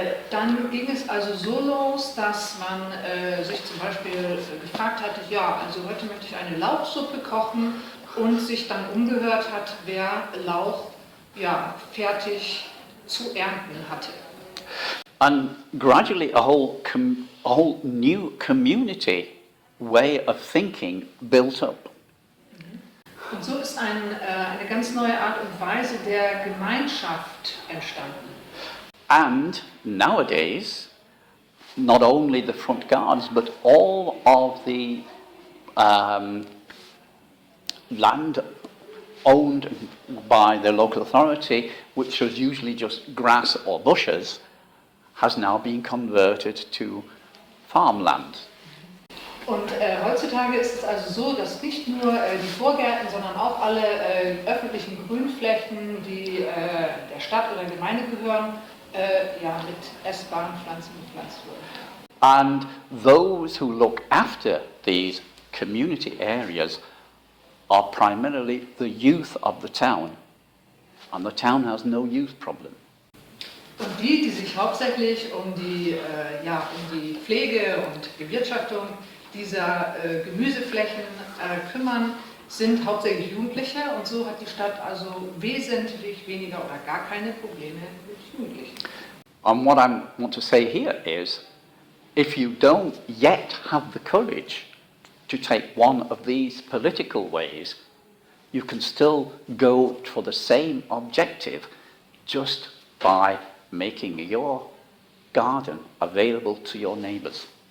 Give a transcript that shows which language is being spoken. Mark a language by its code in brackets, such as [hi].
[de] Dann ging es also so los, dass man sich zum Beispiel gefragt hatte, ja, also heute möchte ich eine Lauchsuppe kochen und sich dann umgehört hat, wer Lauch ja, fertig zu ernten hatte. [en] And gradually a whole new community way of thinking built up. [de] Und so ist eine ganz neue Art und Weise der Gemeinschaft entstanden. [en] And nowadays, not only the front guards, but all of the land owned by the local authority, which was usually just grass or bushes, has now been converted to farmland. [de] Und heutzutage ist es also so, dass nicht nur die Vorgärten, sondern auch alle öffentlichen Grünflächen, die der Stadt oder Gemeinde gehören, ja, mit essbaren Pflanzen bepflanzt wurden. [en] And those who look after these community areas are primarily the youth of the town, and the town has no youth problem. [de] Und die sich hauptsächlich um die Pflege und Bewirtschaftung dieser Gemüseflächen kümmern, sind hauptsächlich Jugendliche, und so hat die Stadt also wesentlich weniger oder gar keine Probleme mit Jugendlichen. [en] And what I want to say here is, if you don't yet have the courage to take one of these political ways, you can still go for the same objective just by making your garden available to your neighbors.